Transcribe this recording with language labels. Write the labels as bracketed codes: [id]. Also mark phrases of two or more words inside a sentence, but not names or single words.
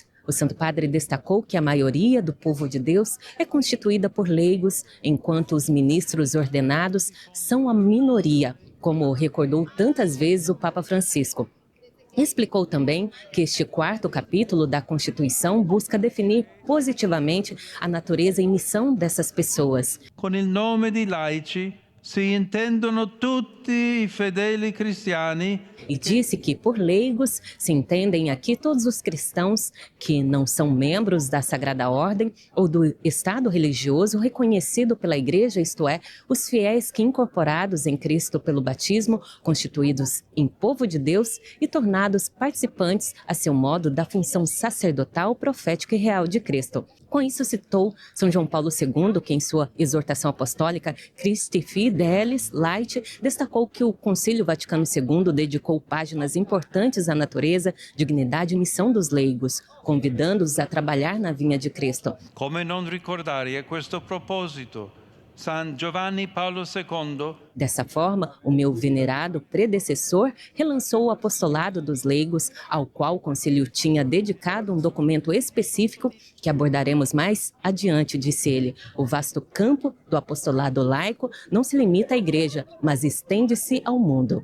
[pt] O Santo Padre destacou que a maioria do povo de Deus é constituída por leigos, enquanto os ministros ordenados são a minoria, como recordou tantas vezes o Papa Francisco. Explicou também que este 4º capítulo da Constituição busca definir positivamente a natureza e missão dessas pessoas. [it] Con il nome di laici si intendono tutti i fedeli cristiani. [pt] E disse que por leigos se entendem aqui todos os cristãos que não são membros da Sagrada Ordem ou do Estado religioso reconhecido pela Igreja, isto é, os fiéis que incorporados em Cristo pelo batismo, constituídos em povo de Deus e tornados participantes a seu modo da função sacerdotal, profética e real de Cristo. Com isso citou São João Paulo II, que em sua exortação apostólica Christi Fidelis Laeti destacou que o Concílio Vaticano II dedicou páginas importantes à natureza, dignidade e missão dos leigos, convidando-os a trabalhar na vinha de Cristo. [it] Come non ricordare a questo proposito San Giovanni Paolo II. [pt] Dessa forma, o meu venerado predecessor relançou o apostolado dos leigos, ao qual o concílio tinha dedicado um documento específico que abordaremos mais adiante, disse ele. O vasto campo do apostolado laico não se limita à igreja, mas estende-se ao mundo.